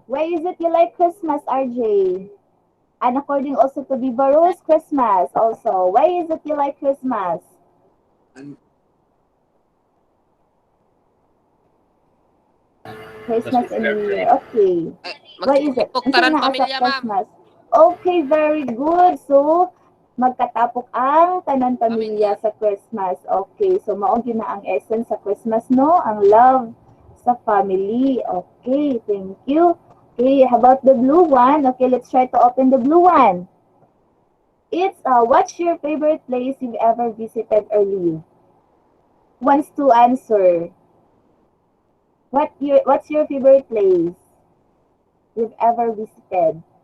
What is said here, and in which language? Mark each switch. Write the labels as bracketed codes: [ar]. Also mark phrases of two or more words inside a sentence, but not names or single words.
[en] Why is it you like Christmas, RJ? And according also to Viva Rose, Christmas also. Why is it you like Christmas? [ceb] Tapos [en] Christmas with and your New Year. friend. Okay. Ay, Why is it? [ceb] magtipok Kasi taran naa sa pamilya, ma'am. [en] Christmas. Okay, very good. So, [ceb] magkatapok ang tanan Pamilya. pamilya sa Christmas. Okay, so mao gyud na ang essence sa Christmas, no? [en] Ang love sa family. Okay, thank you. Okay, how about the blue one? Okay, let's try to open the blue one. It's what's your favorite place you've ever visited or lived? Wants to answer. What's your favorite place you've ever visited?